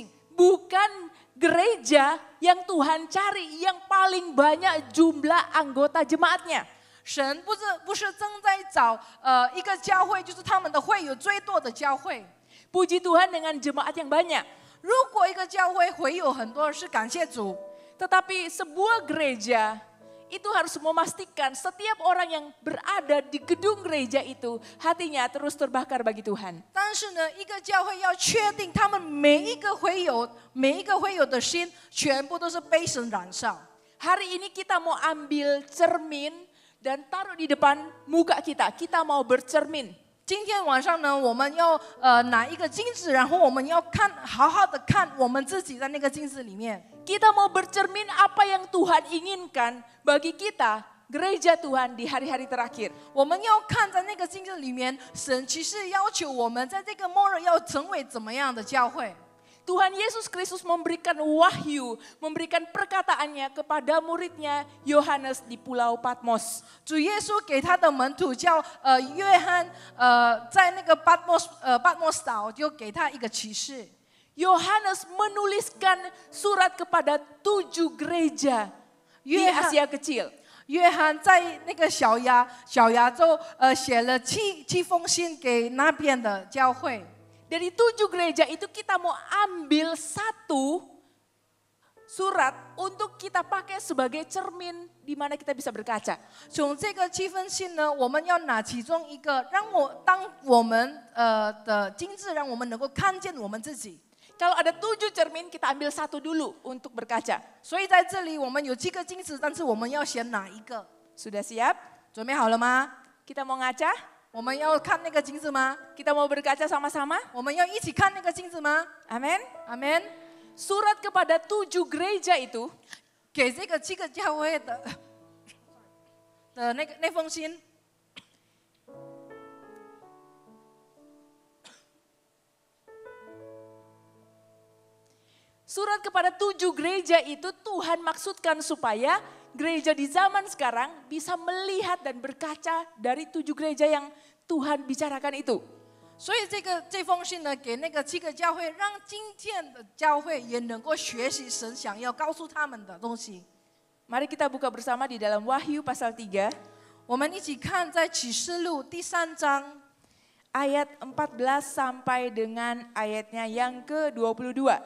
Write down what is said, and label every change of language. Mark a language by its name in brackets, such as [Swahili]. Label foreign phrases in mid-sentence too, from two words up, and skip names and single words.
[Indonesian] Bukan gereja yang Tuhan cari yang paling banyak jumlah anggota jemaatnya. [Chinese] 神不是正在找一个教会，就是他们的会有最多的教会。 [Indonesian] Puji Tuhan dengan jemaat yang banyak. [Chinese] 如果一个教会会有很多，是感谢主。 [Indonesian] Tetapi sebuah gereja itu harus memastikan setiap orang yang berada di gedung gereja itu hatinya terus terbakar bagi Tuhan. [Chinese] 但是呢，一个教会要确定他们每一个会友的心，全部都是被神燃烧。 [Indonesian] Hari ini kita mau ambil cermin dan taruh di depan muka kita. Kita mau bercermin. [Chinese] 今天晚上呢，我们要拿一个镜子，然后我们要好好的看我们自己在那个镜子里面。 [Indonesian] Kita mau bercermin apa yang Tuhan inginkan bagi kita, gereja Tuhan di hari-hari terakhir. [Chinese] 我们要看在那个镜子里面，神其实要求我们在这个末日要成为怎么样的教会。 [Indonesian] Tuhan Yesus Kristus memberikan wahyu, memberikan perkataannya kepada muridnya Yohanes di Pulau Patmos. [Chinese] 主耶稣给他的门徒叫约翰，在那个巴莫斯岛就给他一个启示。 [Indonesian] Yohanes menuliskan surat kepada 7 gereja di Asia Kecil. [Chinese] 约翰在那个小亚洲写了七封信给那边的教会。 [Indonesian] Dari 7 gereja itu kita mau ambil satu surat untuk kita pakai sebagai cermin di mana kita bisa berkaca. [Chinese] 从这个7封信呢，我们要拿其中一个，当我们的金字，让我们能够看见我们自己。 [Indonesian] Kalau ada 7 cermin, kita ambil satu dulu untuk berkaca. [Chinese] 所以在这里我们有7个镜子，但是我们要选哪一个？ [Indonesian] Sudah siap? [Chinese] 准备好了吗？ [Indonesian] Kita mau ngaca? [Chinese] 我们要看那个镜子吗？ [Indonesian] Kita mau berkaca sama-sama? [Chinese] 我们要一起看那个镜子吗？ [Indonesian] Amin. [Chinese] 阿门。 [Indonesian] Surat kepada 7 gereja itu [Chinese] 给这个7个教会的那封信， [Indonesian] Surat kepada 7 gereja itu Tuhan maksudkan supaya gereja di zaman sekarang bisa melihat dan berkaca dari 7 gereja yang Tuhan bicarakan itu. [Chinese] 所以这封信呢，给那个7个教会，让今天的教会也能够学习神想要告诉他们的东西。 [Indonesian] Mari kita buka bersama di dalam Wahyu pasal 3 [Chinese] 我们一起看在启示录第3章 [Indonesian] ayat 14 sampai dengan ayatnya yang ke-22.